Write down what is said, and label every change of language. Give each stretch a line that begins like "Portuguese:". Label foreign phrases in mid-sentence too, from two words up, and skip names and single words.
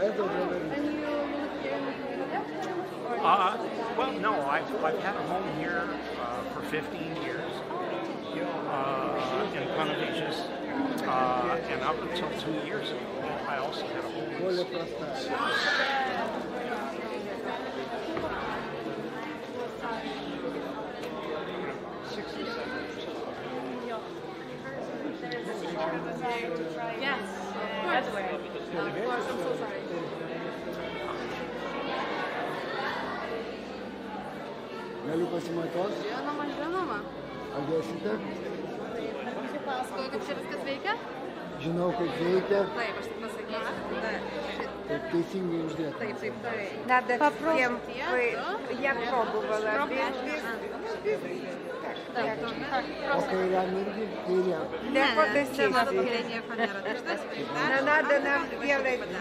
English: Well, no, I've had a home here for 15 years in Panavicius, and up until 2 years ago, I also had a home. Yes. Headwear. Of course, I'm so sorry.
Lithuanian: Galiu pasimatuos? Žinoma. Ar dėsite? Pasakoju, kaip čia viskas veikia? Žinau, kaip veikia. Taip, aš taip pasakysiu. Taip teisingai uždėta. Taip.
Russian: Надо всем, я пробовала.
Lithuanian: O kairiam irgi? Kairiam.
Russian: Для фотосессии. Но надо нам сделать...